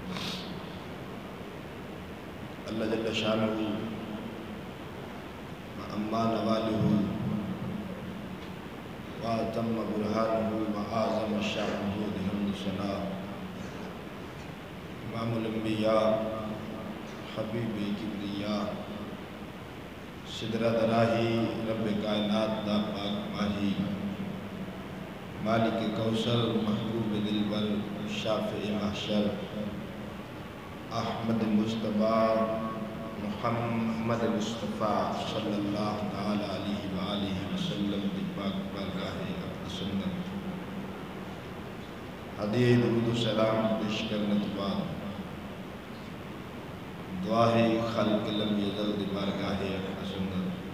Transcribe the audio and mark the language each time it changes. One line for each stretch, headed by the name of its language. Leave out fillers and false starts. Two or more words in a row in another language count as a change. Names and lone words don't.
Arabic: اللہ جل شانہ وأما نواله وأتم برهانه وأعظم شأنه
Punjabi: بحمد ثناء امام الانبیاء حبیب کبریاء سدرہ دراہی رب کائنات دا پاک ماہی مالک کوثر محبوب دلبر شافع محشر احمد مصطفیٰ محمد مصطفیٰ
Arabic: صلی اللہ تعالی علیہ وآلہ وسلم
Punjabi: دی پاک بارگاہ اقدس سنت
Urdu: ہدیہ درود و سلام پیش کرنے کے بعد دعا ہے
Arabic: خلق لم یزل
Punjabi: دی بارگاہ اقدس
Urdu: سنت